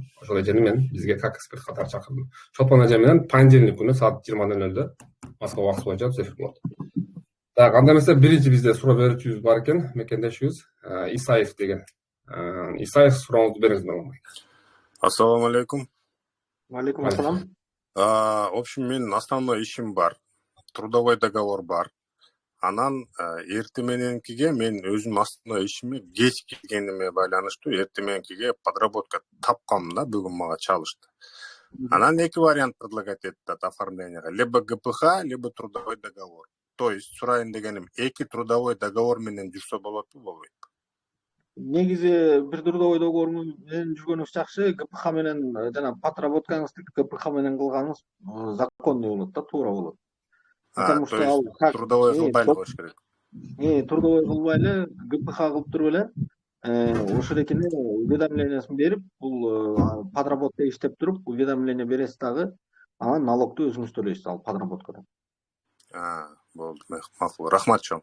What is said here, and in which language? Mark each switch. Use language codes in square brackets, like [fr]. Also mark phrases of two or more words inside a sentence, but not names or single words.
[ky] Ошол эжени мен бизге [ru] как эксперт [ky] катары чакырдым. Чолпон эже менен понедельник күнү саат 20:00-да Москва убакыты боюнча эфир болот. Так, анда эмесе биринчи бизде суроо берүүчүбүз бар экен, мекендешибиз Исаев деген. Исаев, сурооңузду бериңиз, Мирлан бай. [ar] السلام عليكم. عليكم السلام. [ru] В общем, [ky] менин основной ишим бар. [ru] Трудовой договор [ky] бар. Анан эртең мененкиге мен өзүм основной ишиме кеч келгениме байланыштуу эртең мененкиге подработка тапкам да, бүгүн мага чалышты. Анан эки вариант предлагать этти оформленияга: [ru] либо ГПХ, либо трудовой договор. То есть [ky] сурайын дегеним, эки [ru] трудовой договор [ky] менен жүрсө болотпу, болбойт? Негизи бир [ru] трудовой договор [ky] менен жүргөнүңүз жакшы, ГПХ менен жана подработкаңызды ГПХ менен кылганыңыз законный болот да, туура болот. [ru] Потому что ал [ky] трудовой кылбай эле коюш керек. Трудовой кылбай эле ГПХ кылып туруп эле ошол экени уведомлениясын берип, бул подработка иштеп туруп, уведомление бересиз дагы, анан налогду өзүңүз төлөйсүз ал подработкадан. Болду, макул. Рахмат чоң.